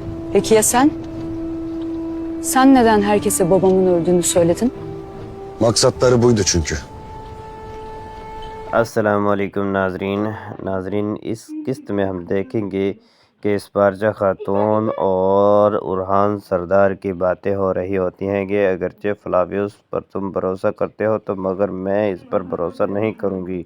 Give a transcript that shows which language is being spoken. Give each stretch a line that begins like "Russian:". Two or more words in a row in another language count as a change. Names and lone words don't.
Turkish: Peki ya sen? Sen neden herkese babamın öldüğünü söyledin? Maksatları buydu çünkü.
Hindi: अस्सलामुअलैकुम नाजरीन इस किस्त में हम देखेंगे कि इस्पारजा खातून और उरहान सरदार की बातें हो रही होती हैं कि अगरचे फ्लावियस पर तुम भरोसा करते हो तो मगर मैं इस पर भरोसा नहीं करूँगी।